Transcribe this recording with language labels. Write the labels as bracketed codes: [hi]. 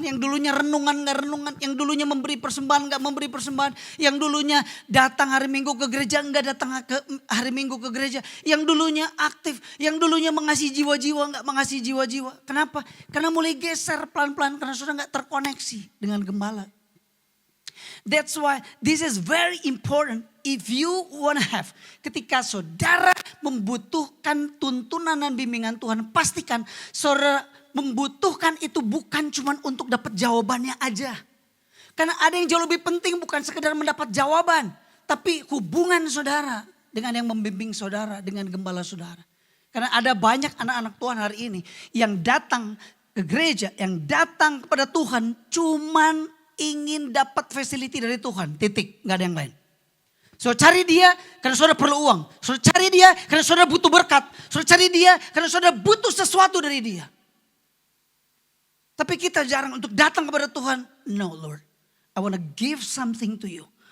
[id] Yang dulunya renungan gak renungan. Yang dulunya memberi persembahan gak memberi persembahan. Yang dulunya datang hari Minggu ke gereja gak datang ke hari Minggu ke gereja. Yang dulunya aktif. Yang dulunya mengasihi jiwa-jiwa gak mengasihi jiwa-jiwa. Kenapa? Karena mulai geser pelan-pelan. Karena saudara gak terkoneksi dengan gembala. [en] That's why this is very important if you want to have. [id] Ketika saudara membutuhkan tuntunan dan bimbingan Tuhan, pastikan saudara membutuhkan itu bukan cuma untuk dapat jawabannya aja. Karena ada yang jauh lebih penting bukan sekedar mendapat jawaban. Tapi hubungan saudara dengan yang membimbing saudara, dengan gembala saudara. Karena ada banyak anak-anak Tuhan hari ini yang datang ke gereja, yang datang kepada Tuhan cuman ingin dapat facility dari Tuhan, titik, gak ada yang lain. Saudara cari dia karena saudara perlu uang. Saudara cari dia karena saudara butuh berkat. Saudara cari dia karena saudara butuh sesuatu dari dia. Tapi kita jarang untuk datang kepada Tuhan. [en] No Lord, I want to give something to you.